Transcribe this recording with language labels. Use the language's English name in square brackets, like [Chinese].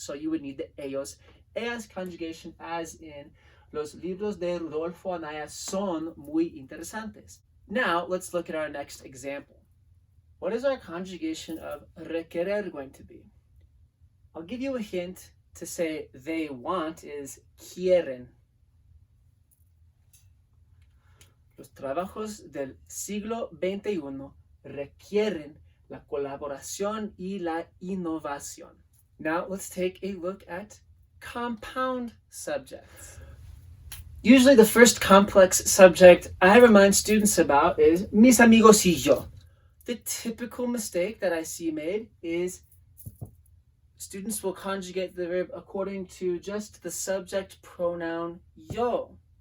[English] So you would need the ellos, ellas conjugation as in [Spanish] los libros de Rodolfo Anaya son muy interesantes. [English] Now, let's look at our next example. What is our conjugation of requerer going to be? I'll give you a hint to say they want is quieren. [Spanish] Los trabajos del siglo XXI requieren la colaboración y la innovación. [English] Now let's take a look at compound subjects. Usually the first complex subject I remind students about is [Spanish] mis amigos y yo. [English] The typical mistake that I see made is students will conjugate the verb according to just the subject pronoun yo.